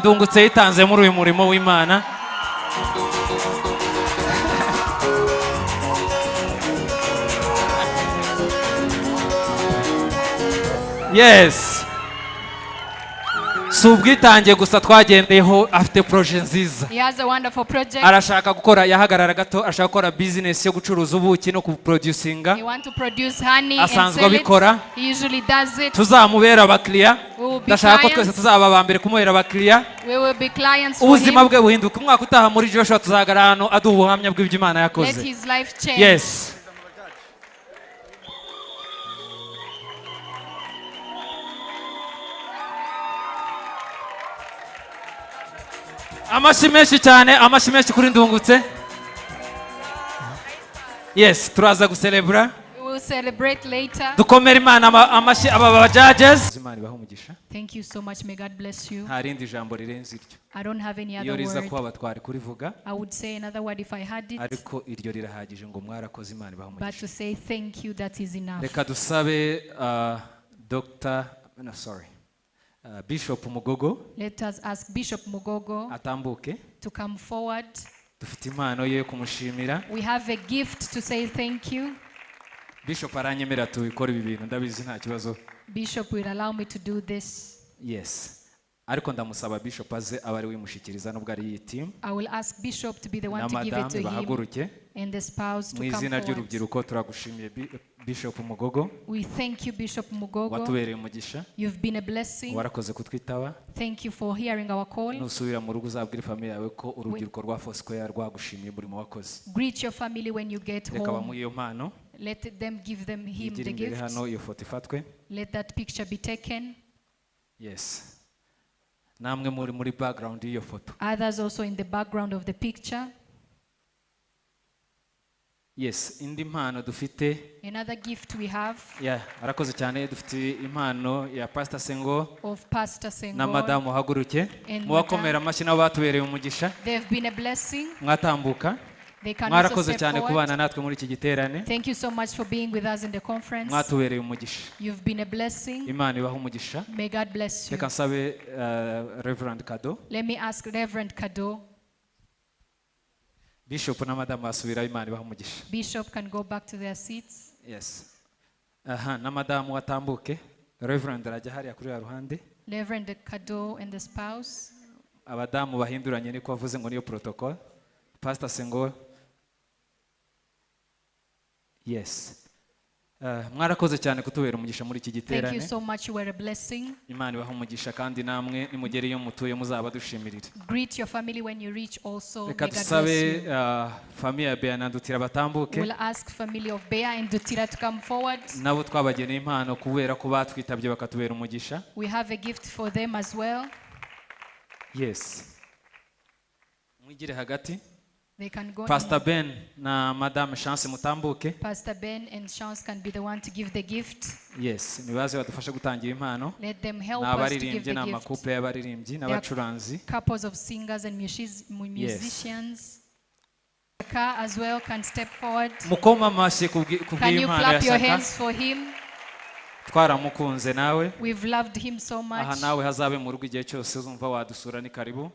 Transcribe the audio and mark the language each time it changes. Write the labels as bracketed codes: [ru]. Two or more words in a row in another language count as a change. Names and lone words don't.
[rw] Ndungutse yitanze muri uyu murimo w'Imana. [en] Yes. [rw] Si ubwitange gusa twagendeyeho, afite projet nziza. [en] He has a wonderful project. [rw] Arashaka gukora, yahagarara gato, ashaka gukora business yo gucuruza ubuki no kuproducinga. [en] He want to produce honey and [rw] Asanzwe [en] sell it. [rw] abikora. [en] He usually does it. [rw] Tuzamubera abakiriya. [en] We will be [rw] Ndashaka ko twese [en] clients. [rw] tuzaba abambere kumuhera abakiriya. [en] We will be clients for [rw] Ubuzima [en] him. [rw] bwe buhinduka. Umwaka utaha muri Joshua tuzagarara hano aduha ubuhamya bw'ibyo Imana [en] Let [rw] yakoze. [en] his life change. Yes. [rw] Amashyi menshi kuri Ndungutse. Yes, turaza gucelebra. [en] We will celebrate later. [rw] Dukomere Imana amashyi aba judges. Imana ibahe umugisha. [en] Thank you so much. May God bless you. [rw] Nta rindi jambo rirenze iryo. [en] I don't have any [rw] Iyo [en] other [rw] riza [en] word. [rw] kuba twari kurivuga. [en] I would say another word if I had it. [rw] Ariko iryo rirahagije ngo mwarakoze Imana ibahe [en] But [rw] umugisha. [en] to say thank you, that is enough. [rw] Reka dusabe Bishop Mugogo [en] Let us ask Bishop Mugogo [rw] atambuke. [en] to come forward. [rw] Dufite impano ye kumushimira. [en] We have a gift to say thank you. [rw] Bishop aranyemera tubikora ibi bintu ndabizi nta kibazo. [en] Bishop will allow me to do this. Yes. [rw] Ariko ndamusaba Bishop aze abari wimushikiriza nubwo ari iyi team. [en] I will ask Bishop to be the one [rw] Na [en] to give it [rw] madame [en] to him [rw] bahaguruke. [en] and the spouse to [rw] Mu [en] come [rw] izina [en] forward. [rw] ry'urubyiruko turagushimiye Bishop Mugogo. [en] We thank you, Bishop Mugogo. [rw] Watubereye umugisha. [en] You've been a blessing. [rw] Warakoze kutwitaba. [en] Thank you for hearing our call. [rw] Nusubira mu rugo uzabwira family yawe ko urubyiruko rwa Foursquare rwagushimiye buri mu wakoze. [en] Greet your family when you get [rw] Reka [en] home. [rw] bamuhe iyo mpano. [en] Let them give him [rw] Yigire [en] the [rw] imbere [en] gift. [rw] hano iyo foto ifatwe. [en] Let that picture be taken. Yes. [rw] Namwe muri background y'iyo foto. [en] Others also in the background of the picture. Yes, [rw] indi mpano dufite. [en] Another gift we have. Yeah, [rw] arakoze cyane dufite impano ya Pastor Sengo [en] Of Pastor Sengo. [rw] Na Madamu Haguruke. [en] And [rw] Muwakomera amashyi nabo batubereye umugisha. [en] They've been a blessing. [rw] Mwatambuka. [en] They can also [rw] Mwarakoze [en] step [rw] cyane [en] forward. [rw] kubana natwe muri iki giterane. [en] Thank you so much for being with us in the conference. [rw] Mwatubereye umugisha. [en] You've been a blessing. [rw] Imana ibahe umugisha. [en] May God bless you. [rw] Reka nsabe Reverend Kado. [en] Let me ask Reverend Kado. [rw] Bishop na Madamu basubira, Imana ibahe umugisha. [en] Bishop can go back to their seats. Yes. [rw] Na Madamu watambuke. Reverend arajya hariya kuri ya ruhande. [en] Reverend Kado and the spouse. [rw] Abadamu bahinduranye niko bavuze ngo niyo protocol. [en] Pastor Sengo. Yes. [rw] Mwarakoze cyane kutubera umugisha muri iki giterane. [en] Thank you so much, you were a blessing. [rw] Imana ibahe umugisha kandi namwe nimugere iyo mutuye muzaba dushimirira. [en] Greet your family when you reach also. May [rw] Reka [en] God bless [rw] tusabe [en] you. [rw] famille ya Bea na Ndutira batambuke. [en] We'll ask family of Bea and Dutira to come forward. [rw] Nabo twabageneye impano kubera ko batwitabye bakatubera umugisha. [en] We have a gift for them as well. Yes. [rw] Mwigire hagati. [en] They can go. [rw] Pastor Ben na Madame Chance mutambuke. [en] Pastor Ben and Chance can be the one to give the gift. Yes, [rw] nibaze badufasha gutangira impano. [en] Let them help us to give [rw] N'abaririmbyi [en] the gift. [rw] n'amakuple y'abaririmbyi n'abacuranzi. [en] Couples of singers and musicians. Shaka as well can step forward. [rw] Mukoma amashyi [en] Can you [rw] kubw'impano [en] clap your [rw] ya [en] hands [rw] Shaka. [en] for him? [rw] Twaramukunze nawe. [en] We've loved him so [rw] Aha [en] much. [rw] nawe hazabe mu rugo igihe cyose uzumva wadusura ni karibu.